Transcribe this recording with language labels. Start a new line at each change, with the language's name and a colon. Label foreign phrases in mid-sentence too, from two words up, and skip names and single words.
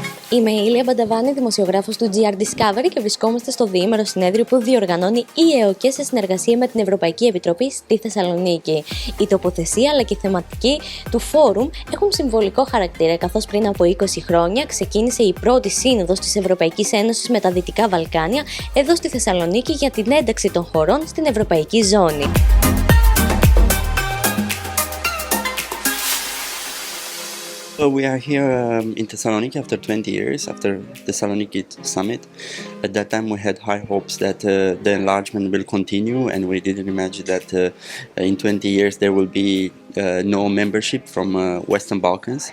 Greek: Είμαι η Ηλία Μπανταβάνη, δημοσιογράφος του GRDiscovery και βρισκόμαστε στο διήμερο συνέδριο που διοργανώνει η ΕΟΚΕ σε συνεργασία με την Ευρωπαϊκή Επιτροπή στη Θεσσαλονίκη. Η τοποθεσία αλλά και η θεματική του φόρουμ έχουν συμβολικό χαρακτήρα, καθώς πριν από 20 χρόνια ξεκίνησε η πρώτη σύνοδος της Ευρωπαϊκής Ένωσης με τα Δυτικά Βαλκάνια εδώ στη Θεσσαλονίκη για την ένταξη των χωρών στην Ευρωπαϊκή Ζώνη.
English: So we are here in Thessaloniki after 20 years, after the Thessaloniki summit. At that time we had high hopes that the enlargement will continue, and we didn't imagine that in 20 years there will be no membership from Western Balkans.